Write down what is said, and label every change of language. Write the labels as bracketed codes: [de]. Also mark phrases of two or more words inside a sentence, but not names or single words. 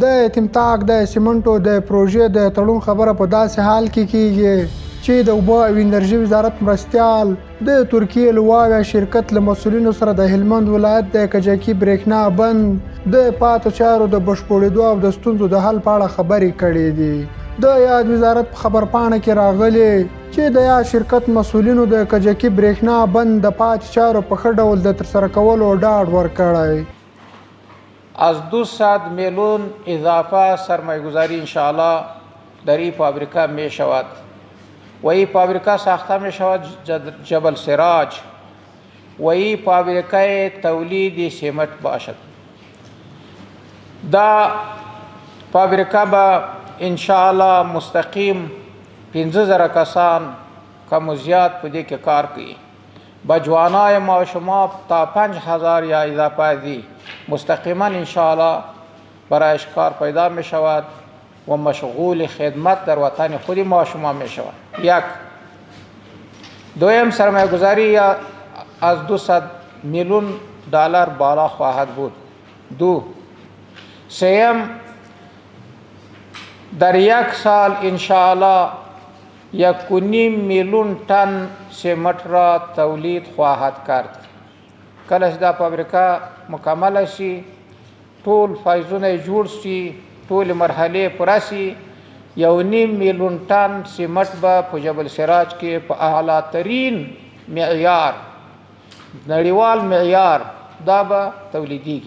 [ps] د یتیمتاق د سیمنټو د پروژې د تړون خبره په داسې حال کې کیږي چې د اوبو او انرژي وزارت مرستیال د ترکیې له واویا شرکت له مسؤلینو سره د هلمند ولایت د کجکي برېښنا بند د پاتې چارو د بشپړېدو او د ستونزو د حل په اړه خبرې کړې دي. د یاد وزارت په خبرپاڼه کې راغلي چې د یاد شرکت مسؤلینو د کجکي برېښنا بند د پاتې چارو په ښه ډول د ترسره کولو ډاډ ورکړی. [fa] از 200 میلیون اضافه سرمایه گذاری انشاءالله در این فابریکه می شود و این فابریکه ساخته می شود جبل سراج و این فابریکه تولید سیمنت باشد. [ps] دا فابریکه با انشاءالله مستقیم 15,000 کسان [fa] کم و زیاد [ps] په دې کې کار کوي. [fa] با جوانای ما و شما تا 5,000 یا اضافه دی مستقیما انشاءالله برایش کار پیدا می شود و مشغول خدمت در وطن خود ما و شما می شود. یک. دویم سرمایه گذاری از 200 میلیون دلار بالا خواهد بود. دو. سیم در یک سال انشاءالله 1.5 میلیون تن سیمنت را تولید خواهد کرد. [ps] کله چې دا فابریکه مکمل شي، ټول فایزونه جوړ شي، ټول مرحله پوره شي، 1.5 میلیون تن سیمنت به په جبل سراج کې په اعلی ترین معیار، نړیوال معیار دا به تولیدیږي.